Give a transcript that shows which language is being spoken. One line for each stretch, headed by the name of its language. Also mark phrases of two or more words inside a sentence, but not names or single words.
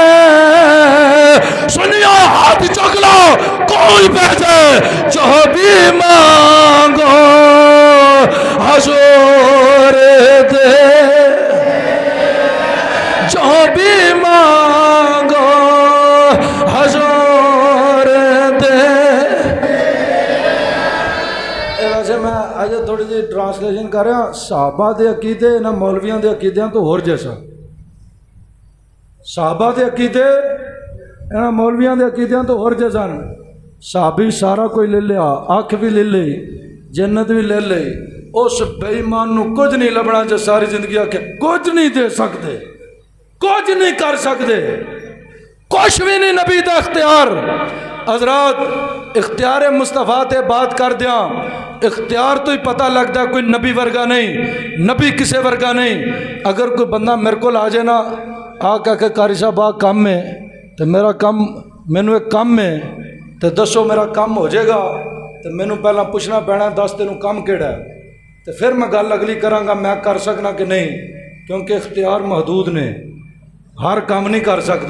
Punjabi: سنیا ہاتھ چک لو، کوئی بہتے جو بھی مانگو حضور دے، جو بھی مانگو حضور دے۔ ویسے میں آج تھوڑی جی ٹرانسلیشن کر رہا، صحابہ دے عقیدے نہ مولویاں دے عقیدیاں تو ہور جیسا، صحابہ دے عقیدے نہ مولویاں دے عقیدیاں تو ہور جیسا۔ صحابی سارا کوئی لے لیا، اکھ بھی لے لی، جنت بھی لے لی، اس بے ایمان نو کچھ نہیں لبنا جو ساری زندگی آکے کچھ نہیں دے سکتے، کچھ نہیں کر سکتے، کچھ بھی نہیں نبی دا اختیار۔ حضرات اختیار مصطفیٰ تے بات کر دیاں، اختیار تو ہی پتہ لگتا ہے کوئی نبی ورگا نہیں، نبی کسے ورگا نہیں۔ اگر کوئی بندہ میرے کو آ جائے نا، آ کہ قاری صاحب آ کام ہے تو میرا کام، مینو ایک کام ہے تو دسو میرا کام ہو جائے گا، تو مینو پہلا پوچھنا پینا دس تینوں کام کیڑا ہے، تو پھر میں گل اگلی کراں گا میں کر سکنا کہ نہیں، کیونکہ اختیار محدود نے، ہر کام نہیں کر سکتا۔